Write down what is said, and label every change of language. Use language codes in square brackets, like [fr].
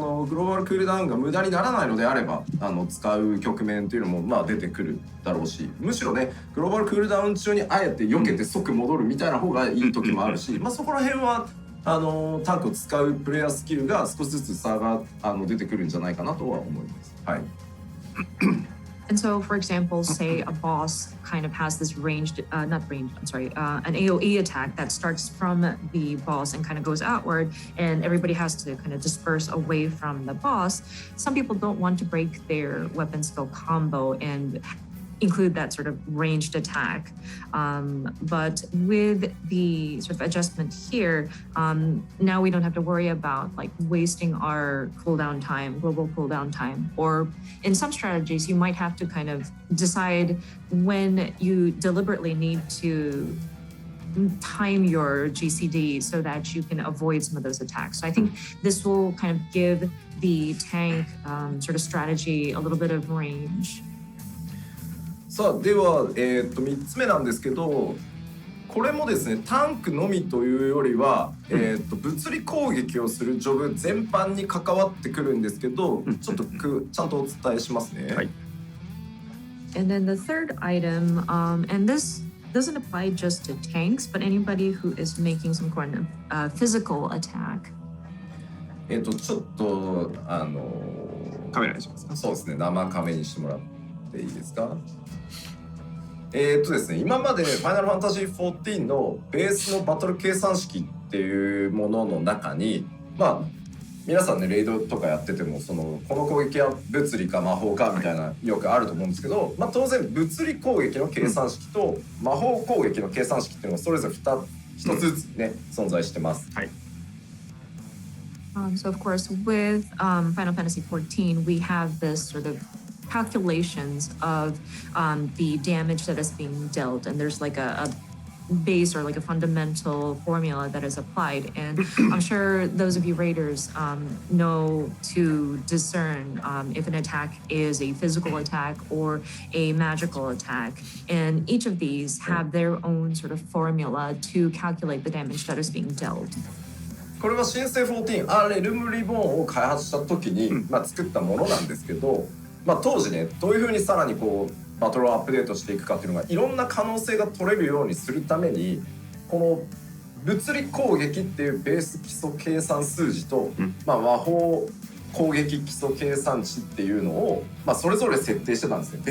[ja] グローバルクールダウンが無駄にならないのであれば使う局面というのもまあ出てくるだろうし、むしろねグローバルクールダウン中にあえて避けて即戻るみたいな方がいい時もあるし、まあそこら辺はタンクを使うプレイヤースキルが少しずつ差が出てくるんじゃないかなとは思います。はい。 [en] And so, for example, say a boss kind of has this ranged, an AoE attack that starts from the boss and kind of goes outward, and everybody has to kind of disperse away from the boss. Some people don't want to break their weapon skill combo and include that sort of ranged attack. But with the sort of adjustment here, now we don't have to worry about like wasting our cooldown time, global cooldown time. Or in some strategies, you might have to kind of decide when you deliberately need to time your GCD so that you can avoid some of those attacks. So I think this will kind of give the tank sort of strategy a little bit of range. [ja] さあでは、3つ目なんですけど、これもですねタンクのみというよりは、物理攻撃をするジョブ全般に関わってくるんですけど、ちょっとちゃんとお伝えしますね。はい。 [en] And then the third item, and this doesn't apply just to tanks, but anybody who is making some kind of physical attack. [ja] ちょっとカメラにしますか。そうですね、生カメにしてもらっていいですか。ですね、今までファイナルファンタジー14のベースのバトル計算式っていうものの中に、まあ皆さんねレイドとかやっててもこの攻撃は物理か魔法かみたいなよくあると思うんですけど、まあ当然物理攻撃の計算式と魔法攻撃の計算式っていうのがそれぞれ一つずつね、存在してます。はい。 [en] So of course, with Final Fantasy XIV, we have this sort of calculations of the damage that is being dealt, and there's like a base or like a fundamental formula that is applied. And I'm sure those of you raiders know to discern if an attack is a physical attack or a magical attack. And each of these have their own sort of formula to calculate the damage that is being dealt. [ja] これは新生14レルムリボーンを開発した時に、作ったものなんですけど、当時ねどういうふうにさらにバトルをアップデートしていくかっていうのがいろんな可能性が取れるようにするためにこの物理攻撃っていうベース基礎計算数字と、魔法攻撃基礎計算値っていうのを、それぞれ設定してたんですね。